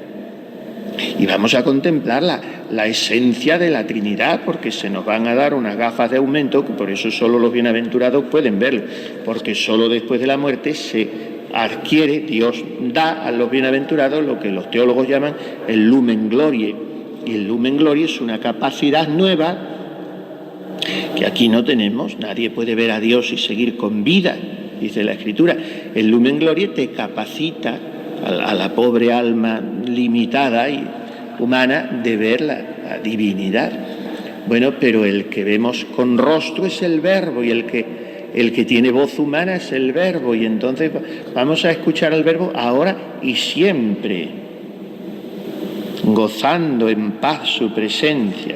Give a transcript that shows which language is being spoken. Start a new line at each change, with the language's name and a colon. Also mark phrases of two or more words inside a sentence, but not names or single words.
Spanish: Y vamos a contemplar la esencia de la Trinidad, porque se nos van a dar unas gafas de aumento, que por eso solo los bienaventurados pueden verlo, porque solo después de la muerte se adquiere, Dios da a los bienaventurados lo que los teólogos llaman el
Latin: lumen gloriae.
Spanish: Y el
Latin: lumen gloriae
Spanish: es una capacidad nueva que aquí no tenemos. Nadie puede ver a Dios y seguir con vida, dice la Escritura. El
Latin: lumen gloriae
Spanish: te capacita a la pobre alma limitada y humana de ver la divinidad. Bueno, pero el que vemos con rostro es el Verbo, y el que tiene voz humana es el Verbo, y entonces vamos a escuchar al Verbo ahora y siempre, gozando en paz su presencia.